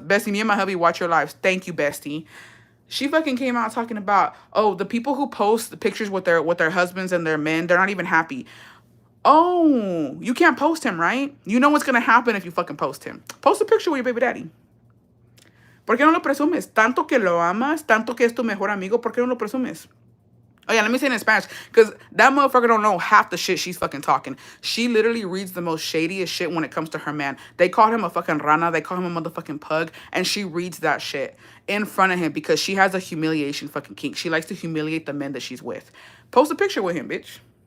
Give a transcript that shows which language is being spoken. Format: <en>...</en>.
<en>Bestie, me and my hubby watch your lives. Thank you, bestie. She fucking came out talking about, oh, the people who post the pictures with their husbands and their men, they're not even happy. Oh, you can't post him, right? You know what's going to happen if you fucking post him. Post a picture with your baby daddy.</en> <es>¿Por qué no lo presumes? Tanto que lo amas, tanto que es tu mejor amigo, ¿por qué no lo presumes?</es> <en>Oh, yeah, let me say it in Spanish, because that motherfucker don't know half the shit she's fucking talking. She literally reads the most shadiest shit when it comes to her man. They call him a fucking rana. They call him a motherfucking pug, and she reads that shit in front of him because she has a humiliation fucking kink. She likes to humiliate the men that she's with. Post a picture with him, bitch.</en>